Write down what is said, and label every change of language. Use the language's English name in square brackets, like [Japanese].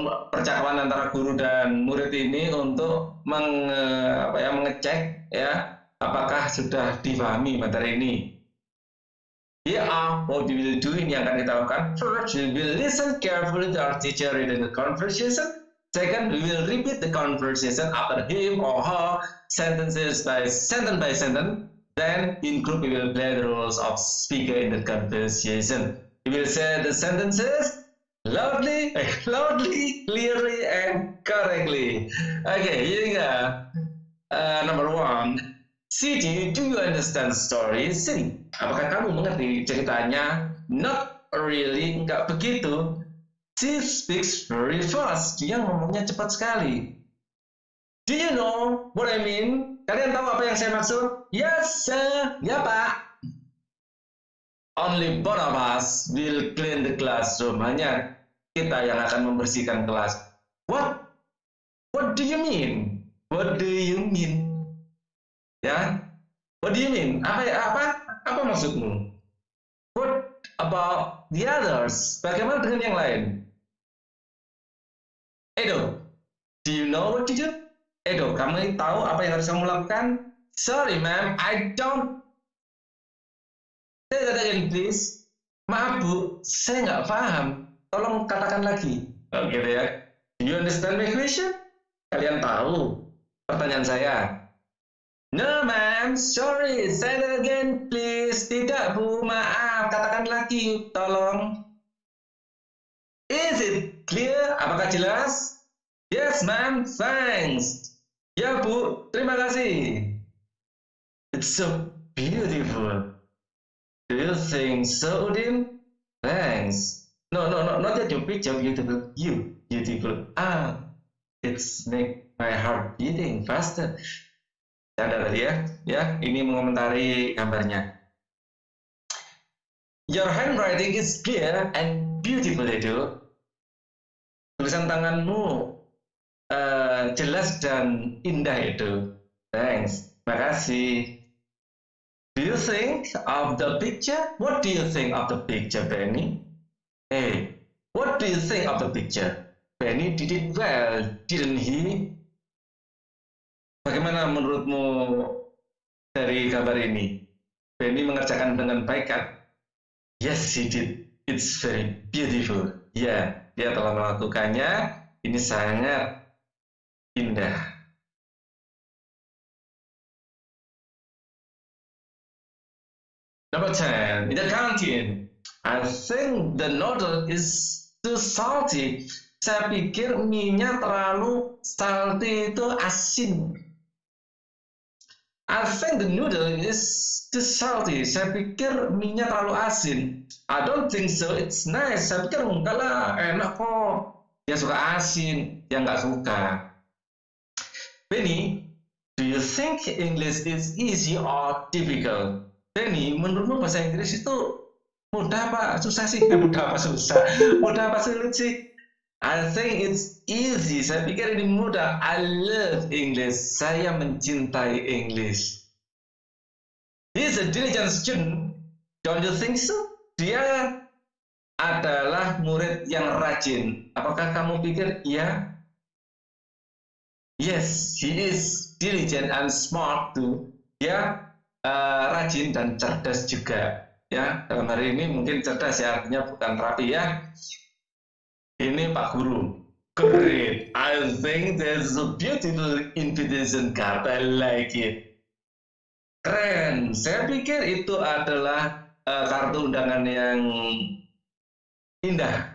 [Indonesian] Percakapan antara guru dan murid ini untuk mengecek ya apakah sudah dipahami materi ini. [English] Here are what we will do, [Indonesian] ini yang akan kita lakukan. [English] First, we will listen carefully to our teacher reading the conversation. Second, we will repeat the conversation after him or her, sentences by sentence. Then, in group, we will play the roles of speaker in the conversation. We will say the sentences loudly, clearly, and correctly. Okay, here we go. Number one, Siti, do you understand the story? [Indonesian] Siti, apakah kamu mengerti ceritanya? [English] Not really, [Indonesian] enggak begitu. [English] She speaks very fast. [Indonesian] Dia ngomongnya cepat sekali. [English] Do you know what I mean? [Indonesian] Kalian tahu apa yang saya maksud? [English] Yes, sir. [Indonesian] Ya, Pak. [English] Only both of us will clean the classroom. [Indonesian] Hanya kita yang akan membersihkan kelas. [English] What? What do you mean? What do you mean? Ya, what do you mean? [Indonesian] Apa maksudmu? [English] What about the others? [Indonesian] Bagaimana dengan yang lain? [English] Edo, do you know what to do? [Indonesian] Edo, kamu tahu apa yang harus kamu lakukan? [English] Sorry, ma'am, I don't. Say that again, please. [Indonesian] Maaf, Bu, saya nggak paham. Tolong katakan lagi. Oh, gitu ya. [English] Do you understand my question? [Indonesian] Kalian tahu pertanyaan saya? [English] No, ma'am, sorry. Say that again, please. [Indonesian] Tidak, Bu, maaf. Katakan lagi, tolong. [English] Is it clear? [Indonesian] Apakah jelas? [English] Yes, ma'am, thanks. [Indonesian] Ya, Bu, terima kasih. [English] It's so beautiful. Do you think so, Udin? Thanks. No, not that your picture beautiful. You, beautiful. It's make my heart beating faster. [Indonesian] Ada tadi ya, ini mengomentari gambarnya. [English] Your handwriting is clear and beautiful, Edo. [Indonesian] Tulisan tanganmu jelas dan indah, Edo. [English] Thanks, [Indonesian] makasih. [English] Do you think of the picture? What do you think of the picture, Benny? Hey, what do you think of the picture? Benny did it well, didn't he? [Indonesian] Bagaimana menurutmu dari gambar ini? Benny mengerjakan dengan baik kan? [English] Yes, he did. It's very beautiful. [Indonesian] Ya, dia telah melakukannya. Ini sangat indah. [English] Number 10, in the canteen. I think the noodle is too salty. [Indonesian] Saya pikir mie-nya terlalu salty, itu asin. [English] I think the noodle is too salty. [Indonesian] Saya pikir mie-nya terlalu asin. [English] I don't think so. It's nice. [Indonesian] Saya pikir enggak lah, enak kok. Dia suka asin, dia nggak suka. [English] Benny, do you think English is easy or difficult? [Indonesian] Benny, menurutmu bahasa Inggris itu mudah apa susah sih? Mudah apa susah? Mudah apa sulit sih? [English] I think it's easy. [Indonesian] Saya pikir ini mudah. [English] I love English. [Indonesian] Saya mencintai [English] English. He's a diligent student. Don't you think so? [Indonesian] Dia adalah murid yang rajin. Apakah kamu pikir iya? [English] Yes, he is diligent and smart too. [Indonesian] Dia rajin dan cerdas juga. Ya, dalam hari ini mungkin cerdas ya, artinya bukan rapi ya. Ini Pak Guru. [English] Great. I think there's a beautiful invitation card. I like it. [Indonesian] Keren. Saya pikir itu adalah kartu undangan yang indah.